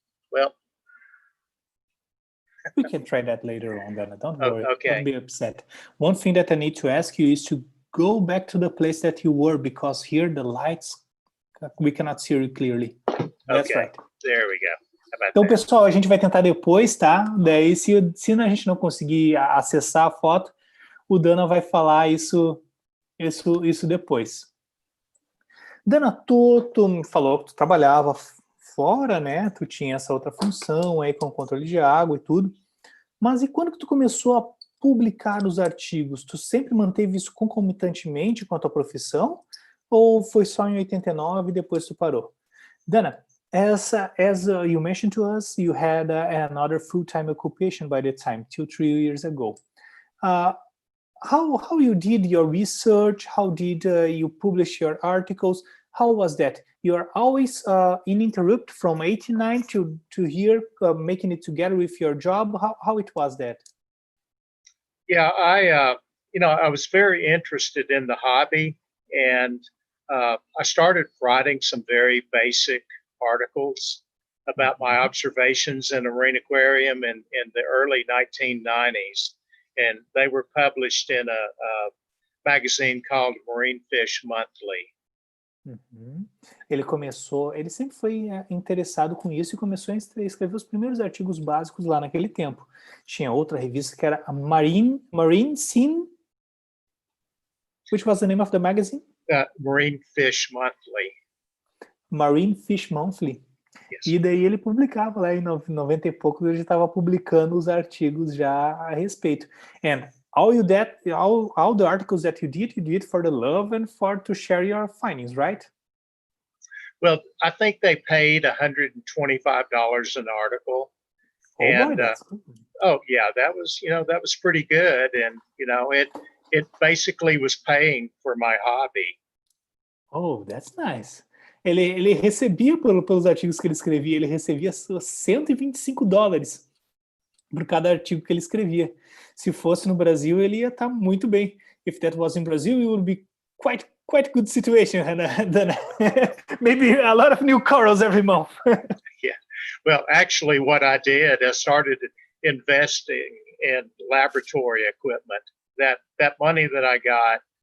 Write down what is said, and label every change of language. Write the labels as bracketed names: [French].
[English] Well, we can try that later on, Dana. Don't worry. Okay. Don't be upset. One thing that I need to ask you is to go back to the place that you were, because here the lights, we cannot see you clearly. That's okay. right. There we go. [Portuguese] Então, pessoal, a gente vai tentar depois, tá? Daí, se a gente não conseguir acessar a foto, o Dana vai falar isso depois. Dana, tu me falou que tu trabalhava fora, né? Tu tinha essa outra função aí com controle de água e tudo. Mas e quando que tu começou publicar os artigos, tu sempre manteve isso concomitantemente com a tua profissão? Ou foi só em 89 e depois tu parou? [English] Dana, as you mentioned to us, you had another full-time occupation by the time, 2-3 years ago. How you did your research? How did you publish your articles? How was that? You are always uninterrupted from 89 to here, making it together with your job. How it was that? Yeah, I was very interested in the hobby, and I started writing some very basic articles about my observations in a marine aquarium in the early 1990s. And they were published in a magazine called Marine Fish Monthly. Uhum. [Portuguese] Ele sempre foi interessado com isso e começou a escrever os primeiros artigos básicos lá naquele tempo. Tinha outra revista que era a Marine Scene. [English] Which was the name of the magazine? Marine Fish Monthly. Marine Fish Monthly. Yes. [Portuguese] E daí ele publicava lá em 90 e pouco, ele já estava publicando os artigos já a respeito. [English] And all the articles that you did for the love and for to share your findings, right? Well, I think they paid $125 an article. Oh, and, boy, that's cool. Oh yeah, that was pretty good, and it basically was paying for my hobby. Oh, that's nice. [Portuguese] Ele recebia pelos artigos que ele escrevia, ele recebia $125 por cada artigo que ele escrevia. Se fosse no Brasil, ele ia estar muito bem. [English] If that was in Brazil, it would be quite good situation, Hannah. Maybe a lot of new corals every month. Yeah. Well, actually, what I did, I started investing in laboratory equipment. That money that I got.